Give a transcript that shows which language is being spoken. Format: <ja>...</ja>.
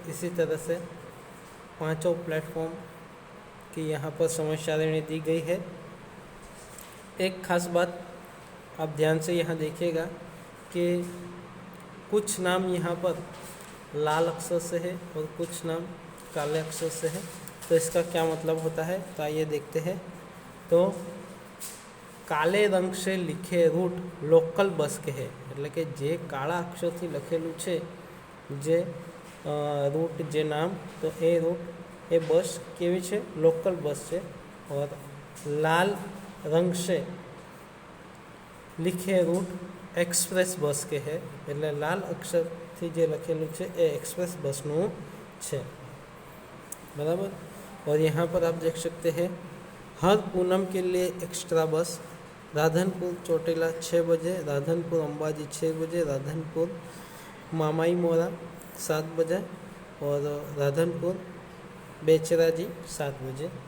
<hi>इसी तरह से 5 प्लेटफॉर्म की यहाँ पर समय सारिणी दी गई है। एक खास बात आप ध्यान से यहाँ देखिएगा कि कुछ नाम यहाँ पर लाल अक्षर से है और कुछ नाम काले अक्षर से है। तो इसका क्या मतलब होता है, तो आइए देखते हैं। तो काले रंग से लिखे रूट लोकल बस के</hi> <gu>है, એટલે કે જે કાળા અક્ષરથી લખેલું છે જે રૂટ જે નામ, તો એ રૂટ એ બસ કેવી છે, લોકલ બસ છે।</gu> <hi>और लाल रंग से लिखे रूट एक्सप्रेस बस के</hi> <gu>है, એટલે લાલ અક્ષરથી જે લખેલું છે એ एक्सप्रेस બસનું છે, बराबर।</gu> <hi>और यहाँ पर आप देख सकते हैं, हर पूनम के लिए एक्स्ट्रा बस, राधनपुर चोटीला 6 बजे, राधनपुर अंबाजी 6 बजे, राधनपुर मामाई मोरा 7 बजे और राधनपुर बेचराजी 7 बजे।</hi>